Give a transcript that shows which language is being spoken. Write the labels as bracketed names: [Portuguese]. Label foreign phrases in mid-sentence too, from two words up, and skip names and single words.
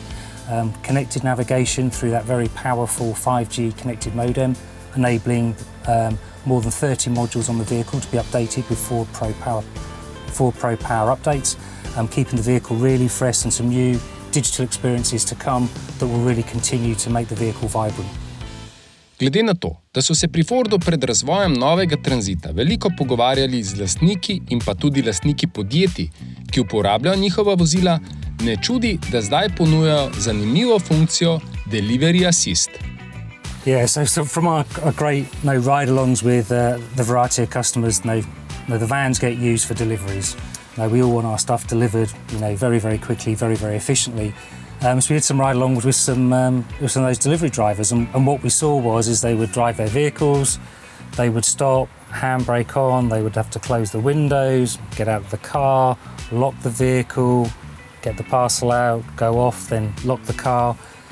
[English] Connected navigation through that very powerful 5G connected modem, enabling more than 30 modules on the vehicle to be updated with Ford Pro Power updates, keeping the vehicle really fresh, and some new digital experiences to come that will really continue to make the vehicle vibrant. [Slovenian] Glede na to, da so se pri Fordu pred razvojem novega tranzita veliko pogovarjali z lastniki in pa tudi lastniki podjetij, ki uporabljajo njihova vozila, ne čudi, da zdaj ponujajo zanimivo funkcijo Delivery Assist. [English] Yeah, so from our great ride-alongs with the variety of customers, the vans get used for deliveries. We all want our stuff delivered, very, very quickly, very, very efficiently. So we did some ride-alongs with some of those delivery drivers, and what we saw was they would drive their vehicles, they would stop, handbrake on, they would have to close the windows, get out of the car, lock the vehicle, get the parcel out, go off, then lock the car.